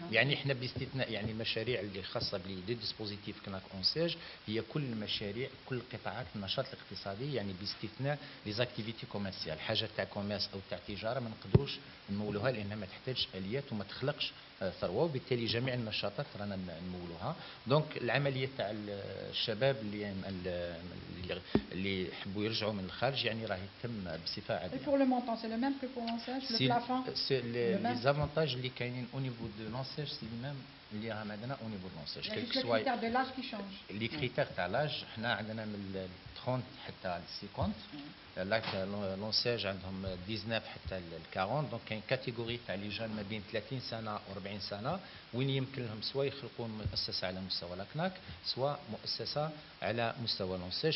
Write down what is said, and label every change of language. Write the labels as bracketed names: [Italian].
[Arabic] يعني احنا باستثناء يعني المشاريع اللي خاصه بلي ديسبوزيتيف كناك اونساج هي كل المشاريع كل قطاعات النشاط الاقتصادي، يعني باستثناء [French] لي زاكتيفيتي كوميرسيال، [Arabic] حاجه تاع كوميرس او تاع تجاره ما نقدروش نمولوها لانها ما تحتاج اليات وما تخلقش ثروه، وبالتالي جميع النشاطات رانا نمولوها. دونك العمليه تاع الشباب اللي يحبوا يرجعوا من الخارج يعني راهي تتم بصفه عاديه. [French] pour le montant c'est le même que pour l'ensage le plafond c'est les avantages [Arabic] اللي كاينين [French] au niveau de l'ensage c'est le même [Arabic] اللي راهم عندنا [French] au niveau de l'ensage. quel que soit les critères de l'âge qui changent. [Arabic] les critères تاع l'âge حنا عندنا من 30 حتى 50. لونساج عندهم 19 حتى 40. دونك كاين كاتيجوري تاع لي جون ما بين 30 سنه و40 سنه وين يمكن لهم سواء يخلقون مؤسسه على مستوى لاكناك سواء مؤسسه على مستوى لونساج.